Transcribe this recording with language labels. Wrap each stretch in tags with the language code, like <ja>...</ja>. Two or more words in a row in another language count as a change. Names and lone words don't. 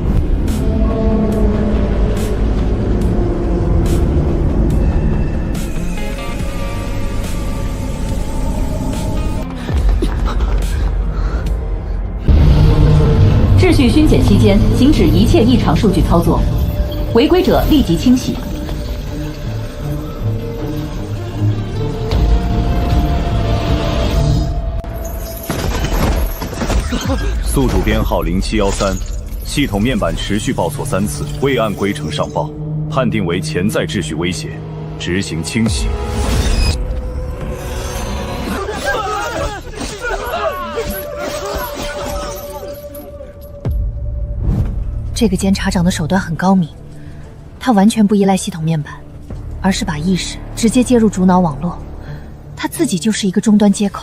<zh>秩序巡检期间，停止一切异常数据操作，违规者立即清洗。宿主编号0713，系統面板持續報錯3次，未按規程上報，判定為潛在秩序威脅，執行清洗。这個監察長的手段很高明，他完全不依賴系統面板，而是把意識直接接入主腦網絡，他自己就是一個終端接口。</zh>